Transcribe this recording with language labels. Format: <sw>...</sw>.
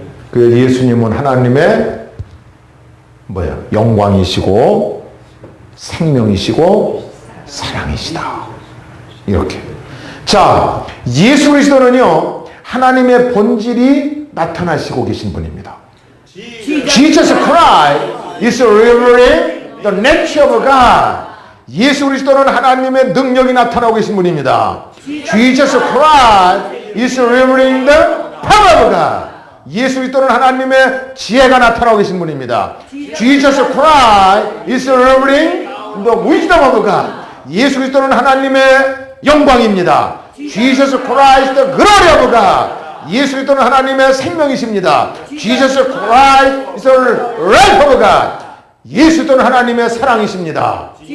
<ko>그 예수님은 하나님의 영광이시고 생명이시고 사랑이시다. 이렇게. 자, 예수 그리스도는요, 하나님의 본질이 나타나시고 계신 분입니다.</ko> <en>Jesus Christ is revealing the nature of God.</en> <ko>예수 그리스도는 하나님의 능력이 나타나고 계신 분입니다.</ko> <en>Jesus Christ is revealing the power of God.</en> <ko>예수 그리스도는 하나님의 지혜가 나타나고 계신 분입니다.</ko> <en>Jesus Christ is revealing the wisdom of God.</en> <ko>예수 그리스도는 하나님의 영광입니다.</ko> <en>Jesus Christ the glory of God.</en> <ko>예수 그리스도는 하나님의 생명이십니다.</ko> <en>Jesus Christ is the life of God.</en> <ko>예수 그리스도는 하나님의 사랑이십니다.</ko>